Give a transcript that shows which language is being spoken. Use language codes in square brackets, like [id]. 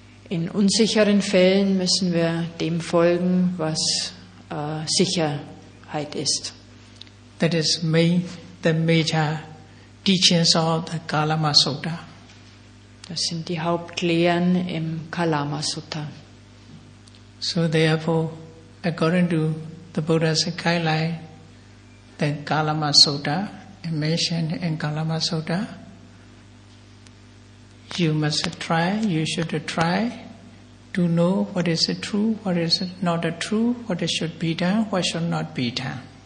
[de] In unsicheren Fällen müssen wir dem folgen, was Sicherheit ist. [en] That is the major teachings of the Kalama Sutta. [de] Das sind die Hauptlehren im Kalama Sutta. [en] So therefore, according to the Buddha's guideline, the Kalama Sutta, mentioned in Kalama Sutta, you should try to know what is true, what is not true, what should be done, what should not be done.